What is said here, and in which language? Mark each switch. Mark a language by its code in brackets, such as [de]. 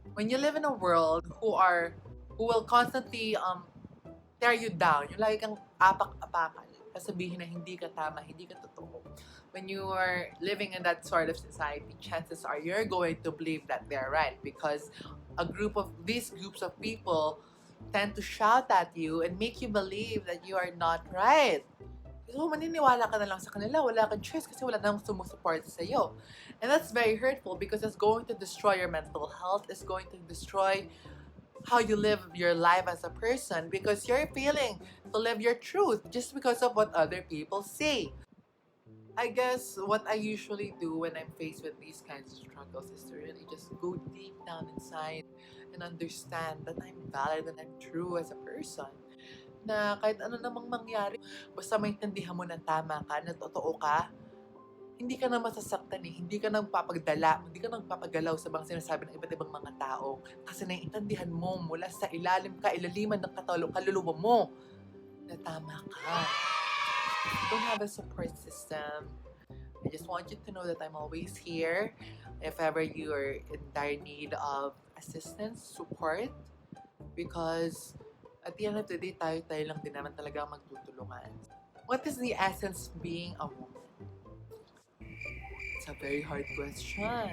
[en] When you live in a world who will constantly tear you down, [tl] yung lagi kang apak-apakan, sasabihin na hindi ka tama, hindi ka totoo. [en] When you are living in that sort of society, chances are you're going to believe that they're right, because these groups of people tend to shout at you and make you believe that you are not right. [tl] So, maniniwala ka na lang sa kanila, wala kang choice kasi wala nang sumusupport sa'yo. [en] And that's very hurtful, because it's going to destroy your mental health, it's going to destroy how you live your life as a person, because you're failing to live your truth just because of what other people say. I guess what I usually do when I'm faced with these kinds of struggles is to really just go deep down inside and understand that I'm valid and I'm true as a person. [tl] Na kahit ano namang mangyari, basta maintindihan mo na tama ka, na totoo ka, hindi ka na masasaktan eh. Hindi ka hindi ka nagpapagalaw sa mga sinasabi ng iba't ibang mga tao. Kasi naiintindihan mo mula sa ilaliman ng kaluluwa mo na tama ka. [en] You don't have a support system. I just want you to know that I'm always here if ever you are in dire need of assistance, support, because at the end of the day, [tl] tayo lang din naman talaga magtutulungan. [en] What is the essence of being a woman? It's a very hard question.